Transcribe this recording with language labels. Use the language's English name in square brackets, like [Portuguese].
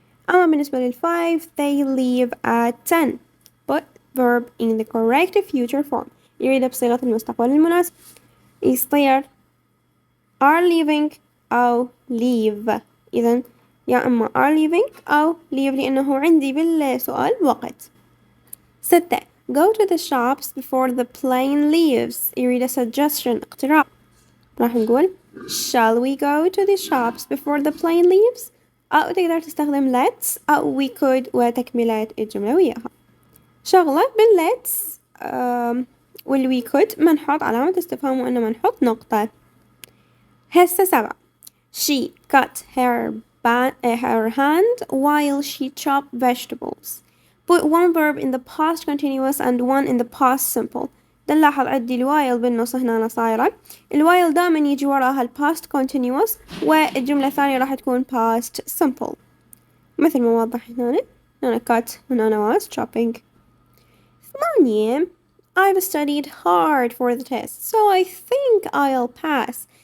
[Arabic] أما بالنسبة لل5 [English] they leave at 10 put verb in the correct future form. [Arabic] يريد بصيغة المستقبل المناسب، يصير [English] are leaving [Arabic] أو leave. إذن يا إما [English] are leaving [Arabic] أو leave لأنه عندي بالسؤال وقت. [English] 6 go to the shops before the plane leaves. [Arabic] يريد [English] suggestion [Arabic] اقتراح، راح نقول [English] shall we go to the shops before the plane leaves؟ [Arabic] أو تقدر تستخدم [English] let's أو we could [Arabic] وتكملة الجملة وياها. شغلة بالlet's والwe could ما نحط علامة استفهام وإنما ما نحط نقطة. هسه [English] 7 she cut her hand while she chopped vegetables. put one verb in the past continuous and one in the past simple. [Arabic] نلاحظ عندي الوايل بالنص هنا صايرة، الوايل دائما يجي وراها ال past continuous والجملة الثانية راح تكون past simple مثل ما واضح هنا cut هنا [English] was chopping. 8 I've studied hard for the test so I think I'll pass.